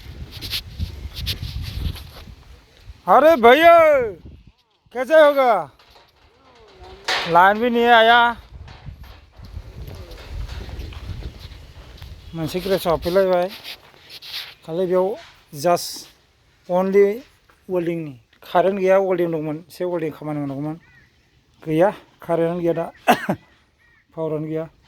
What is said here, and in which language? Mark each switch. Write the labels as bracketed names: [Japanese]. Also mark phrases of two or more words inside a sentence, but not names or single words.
[Hindi] अरे भैया कैसे होगा लाइन भी नहीं आया [Bodo] मोनसे ग्रेसाव हाबफैलायबाय खालि बेयाव [English] just only [Bodo] वेल्डिंनि कारेन्ट गैया वेल्डिं दंमोन एसे वेल्डिं खामानि मावनांगौमोन गैया कारेन्ट गैया दा पावारानो गैया